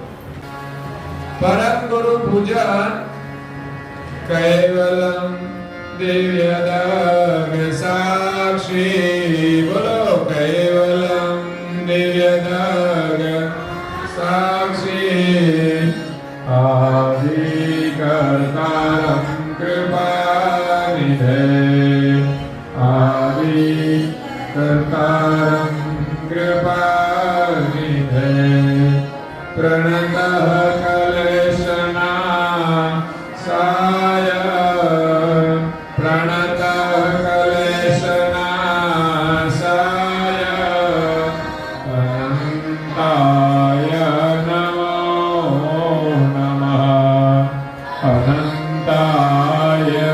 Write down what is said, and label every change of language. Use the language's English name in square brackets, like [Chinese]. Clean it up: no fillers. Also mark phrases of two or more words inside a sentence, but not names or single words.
[Sanskrit] પરમ ગુરુ પૂજન કૈવલમ દિવ્યદગ સાક્ષી, બોલો કૈવલમ દિવ્યદગ સાક્ષી, આદિ કર્તારમ કૃપાનિધે, આદિ કર્તારમ कृपानिधे, प्रणतः कलेशनाशाय, प्रणतः कलेशनाशाय, अनन्ताय नमो नमः, अनन्ताय।